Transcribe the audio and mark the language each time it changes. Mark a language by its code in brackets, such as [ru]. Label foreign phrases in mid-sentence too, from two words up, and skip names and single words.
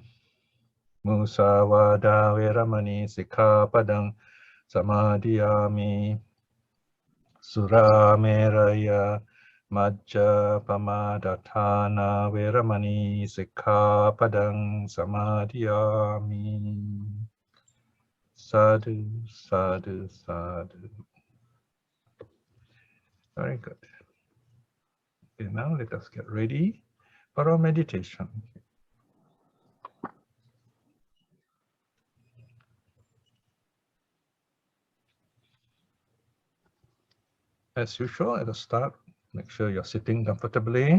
[pi] Musawada viramani sikkhapadang samadhiyami. Surameraya majja pamadatthana viramani sikkhapadang samadhiyami. Sadhu, sadhu, sadhu. [en] Very good. Okay, now let us get ready for our meditation. As usual, at the start, make sure you're sitting comfortably.